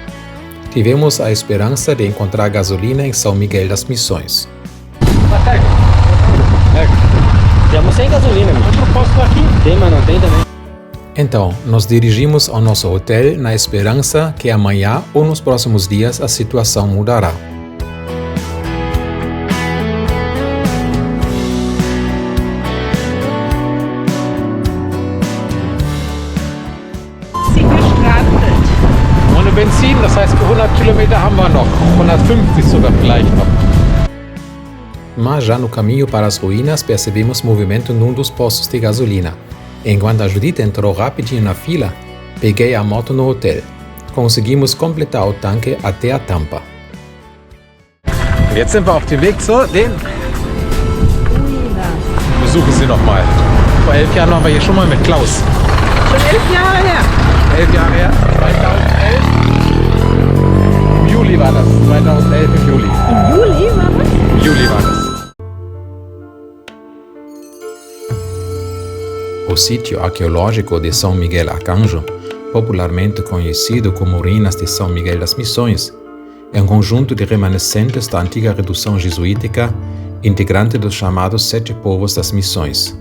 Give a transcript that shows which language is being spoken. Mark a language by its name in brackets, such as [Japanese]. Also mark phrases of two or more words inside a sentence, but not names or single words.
[Portuguese] Tivemos a esperança de encontrar gasolina em São Miguel das Missões. Temos sem gasolina, meu. Outro posto aqui? Tem, mas não tem também. Então, nos dirigimos ao nosso hotel na esperança que amanhã ou nos próximos dias a situação mudará. [German] Ohne Benzin, das heißt 100 Kilometer haben wir noch, 150 sogar vielleicht noch. [Portuguese] Mas já no caminho para as ruínas percebemos movimento num dos postos de gasolina. Enquanto a Judith entrou rapidinho na fila, peguei a moto no hotel. Conseguimos completar o tanque até a tampa. [German] Jetzt sind wir auf dem Weg zu den. Besuchen Sie noch mal. Vor 11 Jahren waren wir hier schon mal mit Klaus. Schon 11 Jahre her. 11 Jahre her, 2011. Im Juli war das. 2011 im Juli. Im Juli war das? Im Juli war das. [Portuguese] O sítio arqueológico de São Miguel Arcanjo popularmente conhecido como Ruínas de São Miguel das Missões, é um conjunto de remanescentes da antiga redução jesuítica, integrante dos chamados Sete Povos das Missões.